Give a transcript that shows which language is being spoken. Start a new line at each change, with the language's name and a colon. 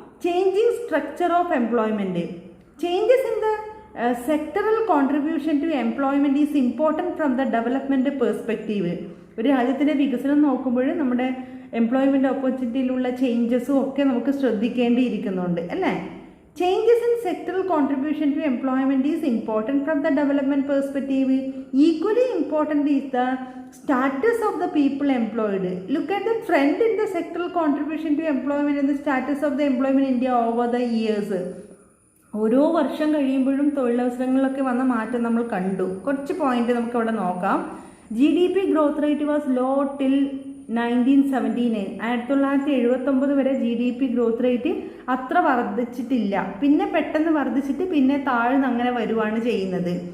English: Changing structure of employment. Changes in the sectoral contribution to employment is important from the development perspective.
Malayalam: ഒരു രാജ്യത്തിൻ്റെ വികസനം നോക്കുമ്പോൾ നമ്മുടെ employment ഓപ്പർച്യൂണിറ്റിയിലുള്ള ചേഞ്ചസും ഒക്കെ നമുക്ക് ശ്രദ്ധിക്കേണ്ടിയിരിക്കുന്നുണ്ട് അല്ലേ.
English: Changes in sectoral contribution to employment is important from the development perspective. Equally important is the status of the people employed. Look at the trend in the sectoral contribution to employment and the status of the employment in India over the years.
Malayalam: ഓരോ വർഷം കഴിയുമ്പോഴും തൊഴിലവസരങ്ങളിലൊക്കെ വന്ന മാറ്റം നമ്മൾ കണ്ടു. കുറച്ച് point നമുക്ക് അവിടെ നോക്കാം.
English: GDP growth rate was low till 1979.
Malayalam: 1979 വരെ GDP ഗ്രോത്ത് റേറ്റ് അത്ര വർദ്ധിച്ചിട്ടില്ല. പിന്നെ പെട്ടെന്ന് വർദ്ധിച്ചിട്ട് പിന്നെ താഴ്ന്ന് അങ്ങനെ വരുവാണ് ചെയ്യുന്നത്.